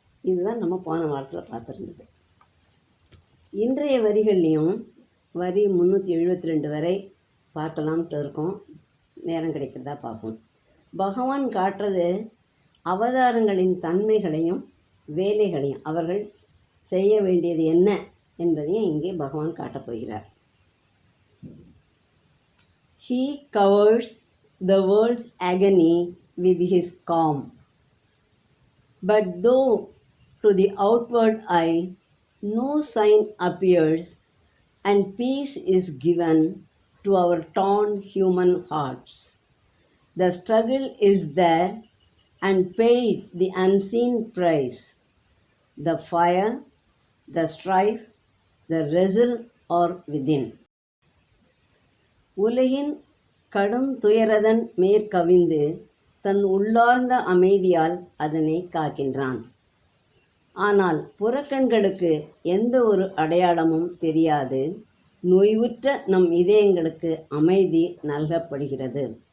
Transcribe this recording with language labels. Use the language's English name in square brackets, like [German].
[Tamil] இதுதான் நம்ம போன வாரத்தில் பார்த்துருந்தது. இன்றைய வரிகள்லையும் வரி 372 வரை பார்க்கலாம்ட்டு இருக்கோம். நேரம் கிடைக்கிறதா பார்ப்போம். பகவான் காட்டுறது அவதாரங்களின் தன்மைகளையும் வேலைகளையும், அவர்கள் செய்ய வேண்டியது என்ன என்பதையும் இங்கே பகவான் காட்டப் போகிறார். [English] He covers the world's agony with his calm, but though to the outward eye no sign appears, and peace is given to our torn human hearts, the struggle is there and paid the unseen price. The fire, the strife, the wrestle are within. [Tamil] உலகின் கடும் துயரதன் மேற்கவிந்து தன் உள்ளார்ந்த அமைதியால் அதனை காக்கின்றான். ஆனால் புறக்கண்களுக்கு எந்த ஒரு அடையாளமும் தெரியாது. நோய்வுற்ற நம் இதயங்களுக்கு அமைதி நல்கப்படுகிறது.